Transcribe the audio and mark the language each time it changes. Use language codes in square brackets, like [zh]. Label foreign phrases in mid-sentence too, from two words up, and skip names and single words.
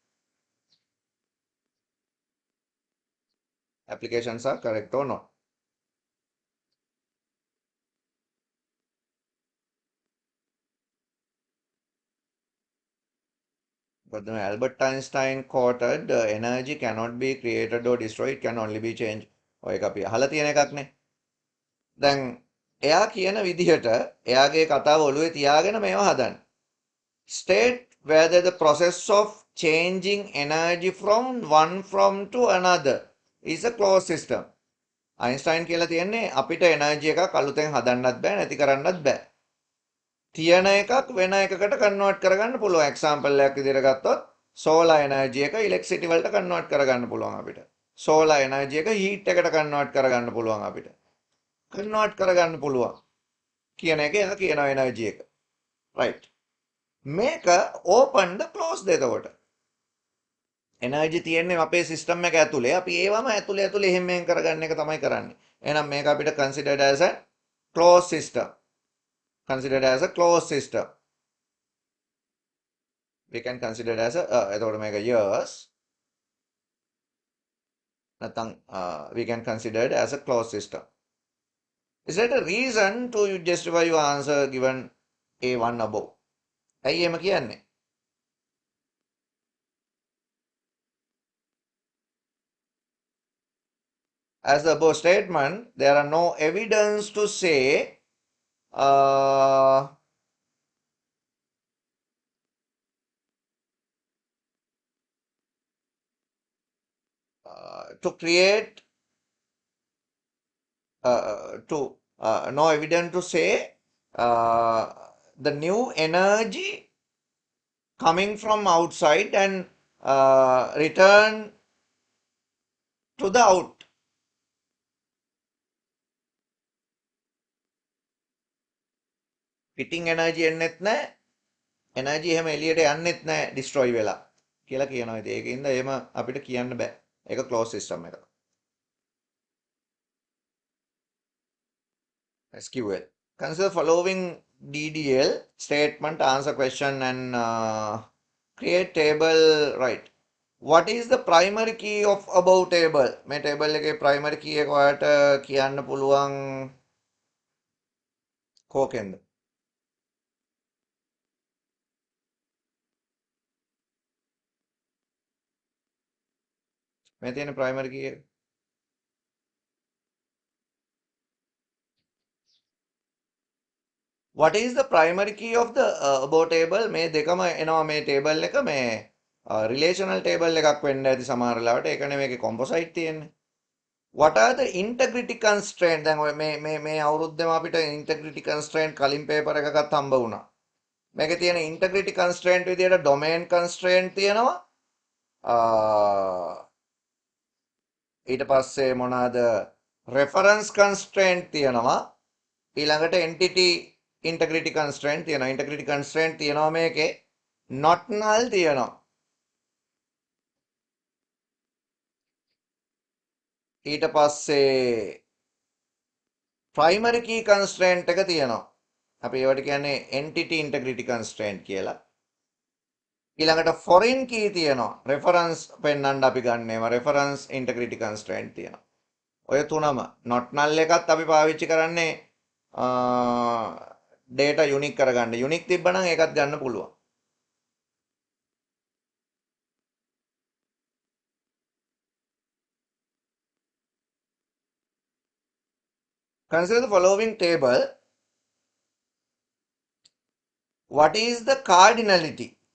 [en] Applications are correct or not. But Albert Einstein quoted, energy cannot be created or destroyed, it can only be changed. [si] ඔය එක අපි අහලා තියෙන එකක් නේ. දැන් එයා කියන විදිහට එයාගේ කතාව ඔළුවේ තියාගෙන මේවා හදන්න. [en] State whether the process of changing energy from to another is a closed system. [si] අයින්ස්ටයින් කියලා තියෙන්නේ අපිට එනර්ජි එකක් අලුතෙන් හදන්නත් බෑ නැති කරන්නත් බෑ. තියෙන එකක් වෙන එකකට කන්වර්ට් කරගන්න පුළුවන්. එක්සැම්පල් එකක් විදිහට ගත්තොත් [en] solar energy [si] එක ඉලෙක්ට්‍රිසිටි වලට කන්වර්ට් කරගන්න පුළුවන් අපිට. [en] solar energy [si] එක හීට් එකට කන්වර්ට් කරගන්න පුළුවන් අපිට. කන්වර්ට් කරගන්න පුළුවන් කියන එක එයා කියන එනර්ජි එක. රයිට්. මේක ඕපන්ද ක්ලෝස්ද එතකොට? එනර්ජි තියෙන්නේ අපේ සිස්ටම් එක ඇතුලේ. අපි ඒවම ඇතුලේ එහෙම මෙහෙම කරගන්න එක තමයි කරන්නේ. එහෙනම් මේක අපිට [en] considered as a closed system. Considered as a closed system. We can consider as a [si] එතකොට මේක [en] years. නැත්නම් we can consider it as a closed system. Is that a reason to justify your answer given A1 above? [si] ඇයි එහෙම කියන්නේ? [en] As the above statement, there are no evidence to say to create no evidence to say the new energy coming from outside and return to the out. [si] පිටින් එනර්ජි එන්නෙත් නැහැ එනර්ජි එහෙම එළියට යන්නෙත් නැහැ ඩිස්ට්‍රොයි වෙලා කියලා කියනවා. ඉතින් ඒකින්ද එහෙම අපිට කියන්න බෑ. ඒක [en] close system [si] එකක්. [en] SQL. Consider following DDL statement, answer question and create table. Right. What is the primary key of above table? [si] මේ table එකේ [en] primary key [si] එක ඔයාලට කියන්න පුළුවන් කෝකෙන්ද? මේ තියෙන [en] primary key [si] එක. [en] What is the primary key of the above table? [si] මේ දෙකම එනවා මේ table එක මේ [en] relational table [si] එකක් වෙන්න ඇති සමහර වෙලාවට. ඒක නෙමෙයි මේකේ composite තියෙන්නේ. [en] What are the integrity constraint? [si] දැන් ඔය මේ අවුරුද්දේම අපිට [en] integrity constraint [si] කලින් paper එකකත් හම්බ වුණා. මේකේ තියෙන [en] integrity constraint [si] විදියට [en] domain constraint [si] තියෙනවා. ඊට පස්සේ මොනවාද [en] reference constraint [si] තියෙනවා. ඊළඟට [en] entity integrity constraint [si] තියෙනවා. [en] integrity constraint [si] තියෙනවා මේකේ. [en] not null [si] තියෙනවා. ඊට පස්සේ [en] primary key constraint [si] එක තියෙනවා. අපි ඒවට කියන්නේ [en] entity integrity constraint [si] කියලා. ඊළඟට [en] foreign key [si] තියෙනවා. reference පෙන්වන්න අපි ගන්න ඒවා [en] reference integrity constraint [si] තියෙනවා. ඔය තුනම [en] not null [si] එකත් අපි පාවිච්චි කරන්නේ data unique කරගන්න. unique තිබ්බනම් ඒකත් ගන්න පුළුවන්. [en] Consider the following table. What is the cardinality?